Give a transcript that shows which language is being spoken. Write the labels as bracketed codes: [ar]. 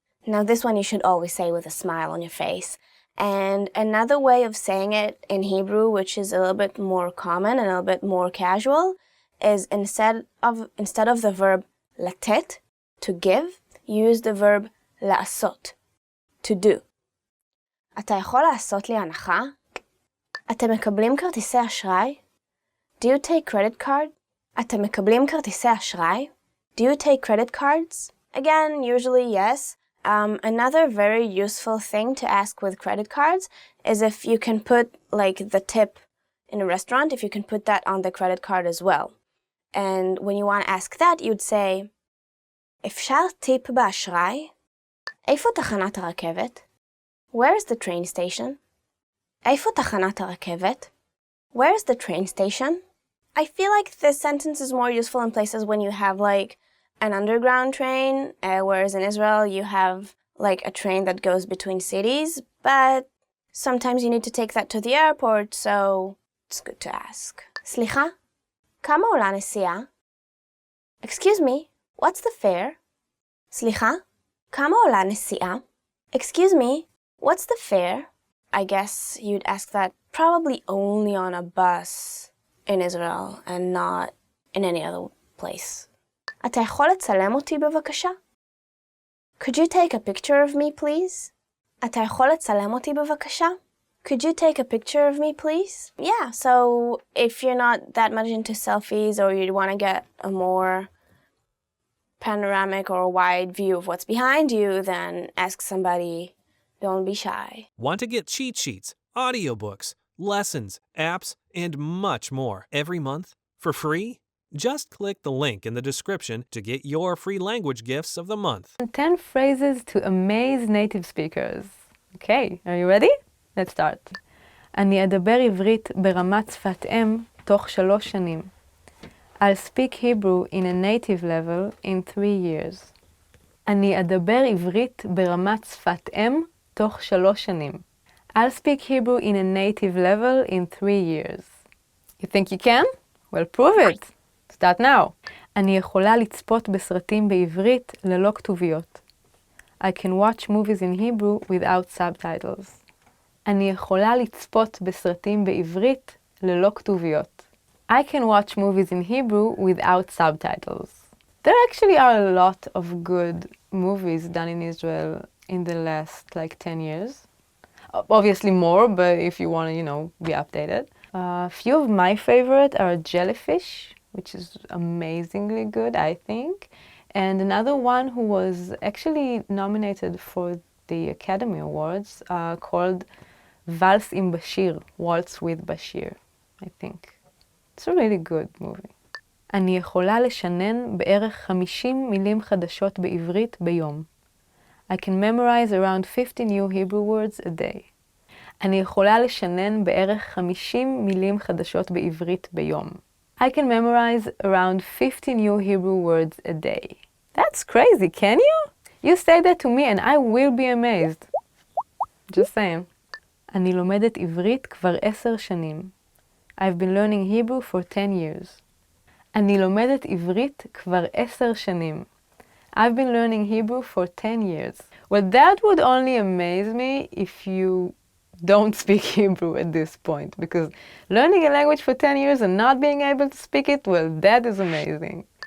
[en] Now this one you should always say with a smile on your face. And another way of saying it in Hebrew, which is a little bit more common and a little bit more casual, is instead of the verb לתת, to give, use the verb לעשות, to do. [he] אתה יכול לעשות לי הנחה? אתם מקבלים כרטיסי אשראי? [en] Do you take credit card? [he] אתם מקבלים כרטיסי אשראי? [en] Do you take credit cards? Again, usually yes. Another very useful thing to ask with credit cards is if you can put like the tip in a restaurant, if you can put that on the credit card as well. And when you want to ask that, you'd say, [he] אפשר טיפ באשראי? איפה תחנת הרכבת? [en] Where's the train station? [he] איפה תחנת הרכבת? [en] Where's the train station? I feel like this sentence is more useful in places when you have like an underground train, whereas in Israel you have like a train that goes between cities, but sometimes you need to take that to the airport, so it's good to ask. [he] סליחה? כמה עולה נסיעה? [en] Excuse me, what's the fare? [he] סליחה? כמה עולה נסיעה? [en] Excuse me, what's the fare? I guess you'd ask that probably only on a bus in Israel and not in any other place. [he] אתה יכול לצלם אותי בבקשה? [en] Could you take a picture of me, please? [he] אתה יכול לצלם אותי בבקשה? [en] Could you take a picture of me, please? Yeah, so if you're not that much into selfies or you want to get a more panoramic or wide view of what's behind you, then ask somebody. Don't be shy. Want to get cheat sheets, audiobooks, lessons, apps, and much more every month for free? Just click the link in the description to get your free language gifts of the month. 10 phrases to amaze native speakers. Okay, are you ready? Let's start. [he] אני אדבר עברית ברמת שפת אם תוך 3 שנים. [en] I'll speak Hebrew in a native level in 3 years. [he] אני אדבר עברית ברמת שפת אם תוך 3 שנים. [en] I'll speak Hebrew in a native level in 3 years. You think you can? Well, prove it. Start now. [he] אני יכולה לצפות בסרטים בעברית ללא כתוביות. [en] I can watch movies in Hebrew without subtitles. [he] אני יכולה לצפות בסרטים בעברית ללא כתוביות. [en] I can watch movies in Hebrew without subtitles. There actually are a lot of good movies done in Israel in the last 10 years. Obviously more, but if you want to, be updated. A few of my favorite are Jellyfish, which is amazingly good, I think. And another one who was actually nominated for the Academy Awards called Vals עם Bashir, Waltz with Bashir, I think. It's a really good movie. [he] אני יכולה לשנן בערך 50 מילים חדשות בעברית ביום. [en] I can memorize around 50 new Hebrew words a day. [he] אני יכולה לשנן בערך 50 מילים חדשות בעברית ביום. [en] I can memorize around 50 new Hebrew words a day. That's crazy, can you? You say that to me and I will be amazed. Just saying. [he] אני לומדת עברית כבר 10 שנים. [en] I've been learning Hebrew for 10 years. [he] אני לומדת עברית כבר 10 שנים. [en] I've been learning Hebrew for 10 years. Well, that would only amaze me if you don't speak Hebrew at this point, because learning a language for 10 years and not being able to speak it, well, that is amazing.